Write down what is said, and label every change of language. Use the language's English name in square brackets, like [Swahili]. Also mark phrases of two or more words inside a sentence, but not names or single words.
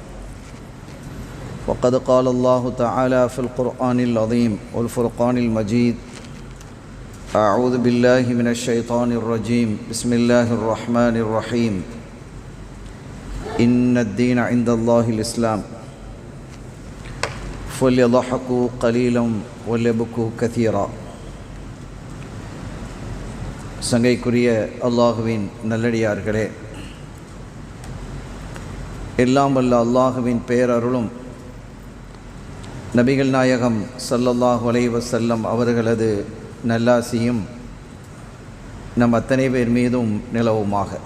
[Arabic] وقد قال الله تعالى في القرآن العظيم والفرقان المجيد: أعوذ بالله من الشيطان الرجيم، بسم الله الرحمن الرحيم. إن الدين عند الله الإسلام فليضحكوا قليلا وليبكوا كثيرا. [Tamil] சங்கைக்குரிய அல்லாஹுவின் நல்லடியார்களே, எல்லாம் வல்ல அல்லாஹுவின் பேரருளும் நபிகள் நாயகம் [Arabic] صلى الله عليه وسلم [Tamil] அவர்களது நல்லாசியும் நம் அத்தனை பேர் மீதும் நிலவுமாக.